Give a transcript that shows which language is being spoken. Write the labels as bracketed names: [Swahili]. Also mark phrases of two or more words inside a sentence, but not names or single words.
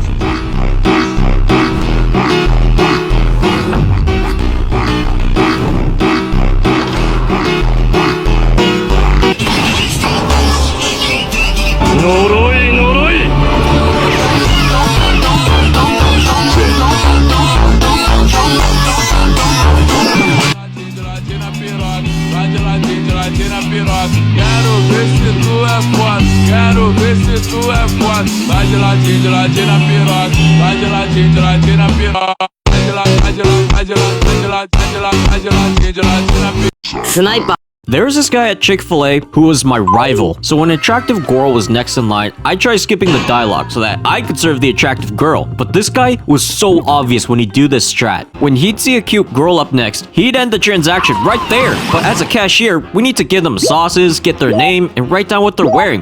[Japanese] 呪い呪い。 [Portuguese] Quero ver se tu é foda, quero ver se tu é foda. Vai de ladinho na piroca, vai de ladinho na piroca. Vai de ladinho na piroca. [Japanese] スナイパー。 [English] There was this guy at Chick-fil-A who was my rival, so when an attractive girl was next in line, I tried skipping the dialogue so that I could serve the attractive girl. But this guy was so obvious when he'd do this strat. When he'd see a cute girl up next, he'd end the transaction right there. But as a cashier, we need to give them sauces, get their name, and write down what they're wearing.